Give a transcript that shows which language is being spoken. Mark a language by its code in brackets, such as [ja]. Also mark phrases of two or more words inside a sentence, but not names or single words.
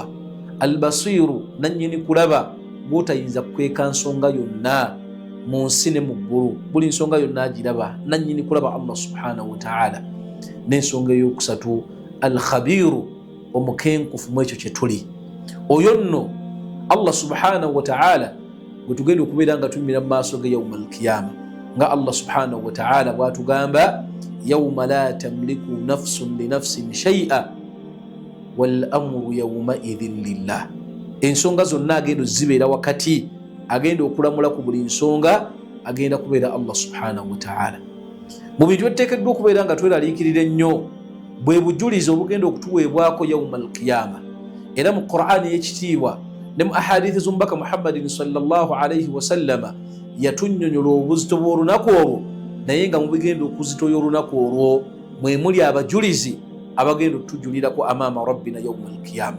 [lg] Albasiiru, nannyini kulaba, bw'otayinza kukweka nsonga yonna mu nsi ne mu ggulu, buli nsonga yonna agiraba. Nannyini kulaba [ar] الله سبحانه وتعالى. [lg] N'ensonga ey'okusatu alkhabiru, omukenkufu mu ekyo kye tuli. Oyo nno [ar] الله سبحانه وتعالى [lg] gwe tugenda okubeera nga tuyimira mu maaso ge [ar] يوم القيامة, [lg] nga [ar] الله سبحانه وتعالى [lg] bw'atugamba [ar] يوم لا تملك نفس لنفس شيئا والأمر يومئذ لله. [lg] Ensonga zonna agenda zibeera wakati, agenda okulamula ku buli nsonga agenda kubeera [ar] الله سبحانه وتعالى. [lg] Mu bintu byetuteekeddwa okubeera nga tweraliikirira ennyo bwe bujulizi obugenda okutuweebwako [ar] يوم القيامة. [lg] Era mu Qur'ani y'ekitiibwa ne mu ahadithi z'omubaka Muhammadin [ar] صلى الله عليه وسلم [lg] yatunnyonnyola obuzito bw'olunaku olwo, naye nga mu bigenda okuzitoya olunaku olwo mwe muli abajulizi abagenda okutujulirako [ar] أمام ربنا يوم القيامة.